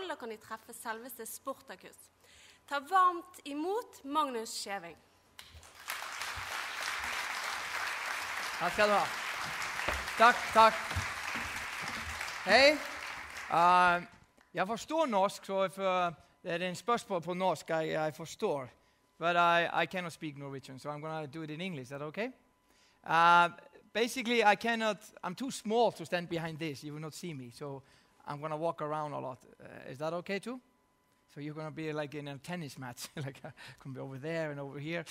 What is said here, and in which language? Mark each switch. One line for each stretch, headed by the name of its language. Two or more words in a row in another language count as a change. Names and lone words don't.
Norwegian: Da kan de treffe selveste Sportakus. Ta varmt imot Magnús Scheving. Takk skal du ha. Takk. Hei. Jeg forstår norsk, så if det er en spørsmål på norsk, I forstår.
English: But I cannot speak Norwegian, so I'm going to do it in English. Is that okay? Basically, I'm too small to stand behind this. You will not see me, so I'm going to walk around a lot. Is that okay too? So you're going to be like in a tennis match, like I can be over there and over here.